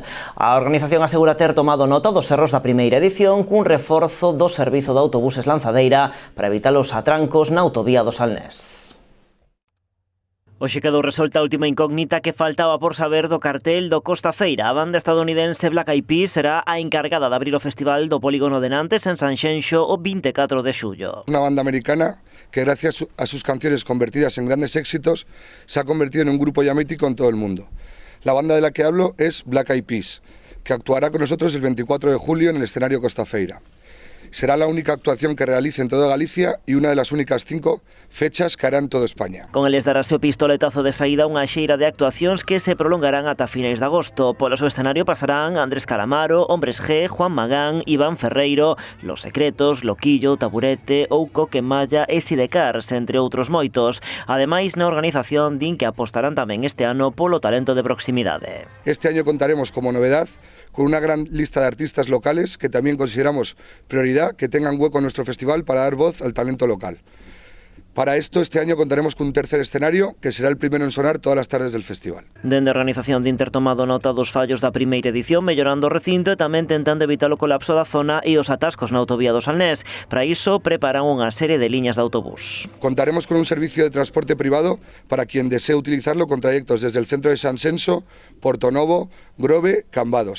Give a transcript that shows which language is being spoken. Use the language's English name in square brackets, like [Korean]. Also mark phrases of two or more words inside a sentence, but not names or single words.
[Galician] A organización asegura ter tomado nota dos erros da primeira edición cun reforzo do servizo de autobuses Lanzadeira para evitar os atrancos na autovía do Salnés. Hoxe quedou resolta a última incógnita que faltaba por saber do cartel do Costa Feira. A banda estadounidense Black Eyed Peas será a encargada de abrir o festival do Polígono de Nantes en Sanxenxo o 24 de xullo. [Spanish] Una banda americana que gracias a sus canciones convertidas en grandes éxitos se ha convertido en un grupo ya mítico en todo el mundo. La banda de la que hablo es Black Eyed Peas, que actuará con nosotros el 24 de julio en el escenario Costa Feira. Será la única actuación que realice en toda Galicia y una de las únicas 5 fechas que hará en toda España. [Galician] Con eles darase o pistoletazo de saída unha xeira de actuacións que se prolongarán ata finais de agosto. Polo seu escenario pasarán Andrés Calamaro, Hombres G, Juan Magán, Iván Ferreiro, Los Secretos, Loquillo, Taburete ou Coquemalla e Sidecars, entre outros moitos. Ademais, na organización din que apostarán tamén este ano polo talento de proximidade. [Spanish] Este año contaremos como novedad con una gran lista de artistas locales que también consideramos prioridad que tengan hueco en nuestro festival para dar voz al talento local. Para esto, este año contaremos con un tercer escenario que será el primero en sonar todas las tardes del festival. [Galician] Dende a organización de Inter tomado nota dos fallos da primeira edición, mellorando o recinto e tamén tentando evitar o colapso da zona e os atascos na autovía do Salnés. Para iso, preparan unha serie de liñas de autobús. [Spanish] Contaremos con un servicio de transporte privado para quien desee utilizarlo con trayectos desde el centro de Sanxenxo, Portonovo, Grove, Cambados.